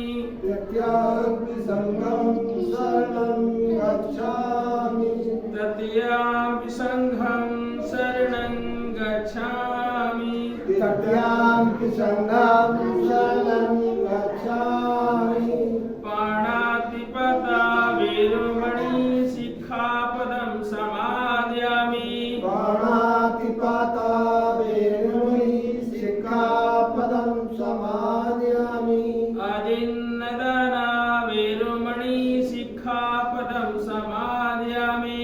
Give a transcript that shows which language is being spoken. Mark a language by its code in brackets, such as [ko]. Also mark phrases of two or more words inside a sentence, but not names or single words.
[pi] तृतीयामपि संघं शरणं गच्छामि। तृतीयामपि संघं शरणं गच्छामि। तृतीयामपि संघं शरणं गच्छामि। पाणातिपाता वेरमणि सिक्खापदं समादयामि। पाणातिपाता वेरमणि सिक्खापदं समादयामि। आदिन्नदाना वेरमणि सिक्खापदं समादयामि।